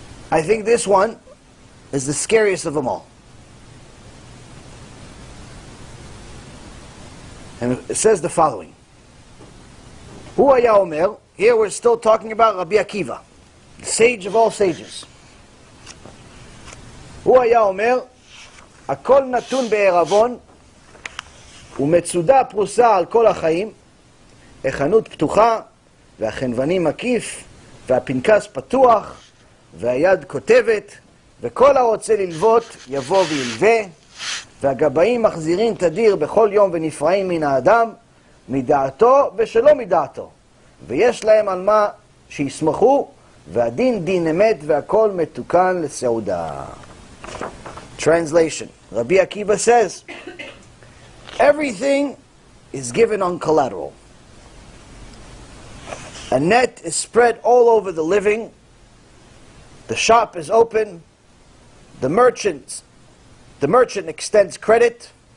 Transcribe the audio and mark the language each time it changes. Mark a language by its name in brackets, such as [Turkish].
[English] I think this one is the scariest of them all. And it says the following. [Hebrew] Hu haya omer, [English] here we're still talking about Rabbi Akiva, the sage of all sages. [Hebrew] Hu haya omer, הכל נתון בערבון ומצודה פרוסה על כל החיים, החנות פתוחה והחנווני מקיף והפנקס פתוח והיד כותבת וכל הרוצה ללוות יבוא וילווה והגבאים מחזירים תדיר בכל יום ונפרעים מן האדם מדעתו ושלא מדעתו ויש להם על מה שיסמכו והדין דין אמת והכל מתוקן לסעודה. [English] Translation. Rabbi Akiva says, everything is given on collateral. A net is spread all over the living. The shop is open. The merchant extends credit.